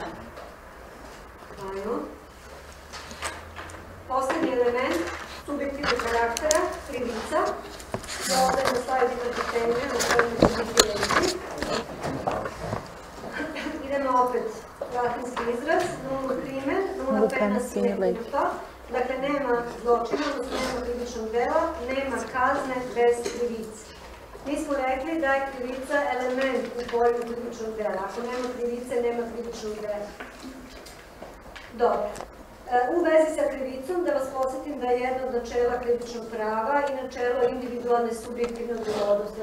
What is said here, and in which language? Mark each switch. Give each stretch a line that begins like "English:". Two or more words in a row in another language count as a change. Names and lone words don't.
Serbian: Ajmo. Poslednji element subjektivnog karaktera, krivica. Ja ovdje na slajdu imate teme, na kojima ću biti reći. Idemo opet latinski izraz,
Latin: nullo crimen, nulla pena sine culpa.
Serbian: Dakle, nema zločina, odnosno nema krivičnog dela, nema kazne bez krivice. Mi smo rekli da je krivica element u pojmu krivičnog dela. Ako nema krivice, nema krivičnog dela. Dobro. U vezi sa krivicom, da vas podsjetim da je jedno od načela krivičnog prava i načelo individualne subjektivne odgovornosti.